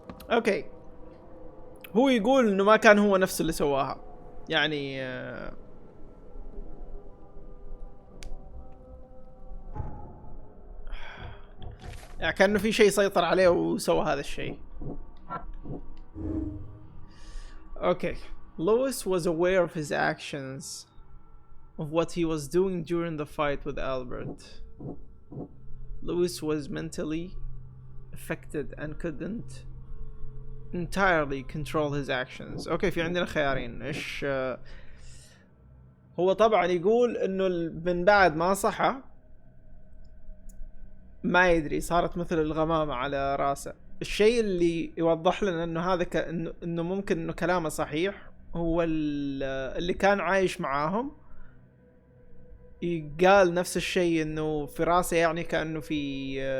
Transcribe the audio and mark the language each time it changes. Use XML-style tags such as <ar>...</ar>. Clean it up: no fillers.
<ar>اوكي، هو يقول انه ما كان هو نفسه اللي سواها، يعني يعني كأنه في شيء سيطر عليه وسوى هذا الشيء.</ar> <en>Okay. Lewis was aware of his actions, of what he was doing during the fight with Albert. Lewis was mentally affected and couldn't entirely control his actions.</en> <ar>اوكي، في عندنا خيارين. ايش هو طبعا يقول انه من بعد ما صحى ما يدري، صارت مثل الغمامة على راسه. الشيء اللي يوضح لنا انه هذا انه ممكن انه كلامه صحيح، هو اللي كان عايش معاهم قال نفس الشيء، انه في راسه يعني كأنه في</ar>